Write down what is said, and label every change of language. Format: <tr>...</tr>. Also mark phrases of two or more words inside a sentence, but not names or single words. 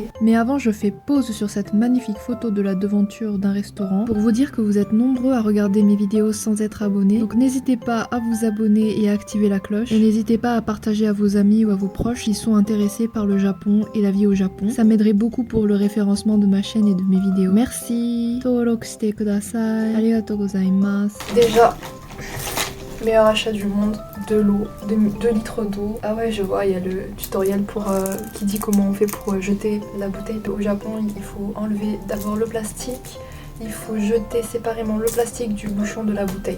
<fr>Mais avant, je fais pause sur cette magnifique photo de la devanture d'un restaurant pour vous dire que vous êtes nombreux à regarder mes vidéos sans être abonnés. Donc n'hésitez pas à vous abonner et à activer la cloche. Et n'hésitez pas à partager à vos amis ou à vos proches qui sont intéressés par le Japon et la vie au Japon. Ça m'aiderait beaucoup pour le référencement de ma chaîne et de mes vidéos. Merci.</fr> <ja>登録してください。ありがとうございます。</ja> <fr>Déjà, meilleur achat du monde, de l'eau, 2 litres d'eau. Ah ouais, je vois, il y a le tutoriel qui dit comment on fait pour jeter la bouteille. Au Japon, il faut enlever d'abord le plastique, il faut jeter séparément le plastique du bouchon de la bouteille.</fr>